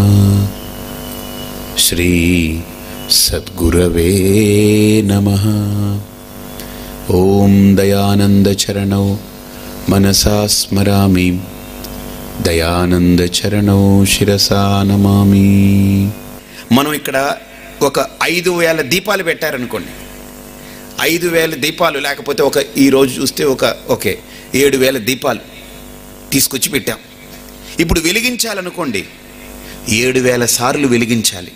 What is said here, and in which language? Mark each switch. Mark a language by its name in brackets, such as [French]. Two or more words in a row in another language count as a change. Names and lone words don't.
[Sanskrit] श्री सद्गुरवे नमः। ओम दयानंद चरणौ मनसा स्मरामि दयानंद चरणौ शिरसा नमामि। [Telugu] మనం ఇక్కడ ఒక 5000 దీపాలు పెట్టారనుకోండి, 5000 దీపాలు లేకపోతే ఒక ఈ రోజు చూస్తే ఓకే 7000 దీపాలు తీసుకొచ్చి పెట్టాం. ఇప్పుడు వెలిగించాలనుకోండి 7000 సార్లు వెలిగించాలి.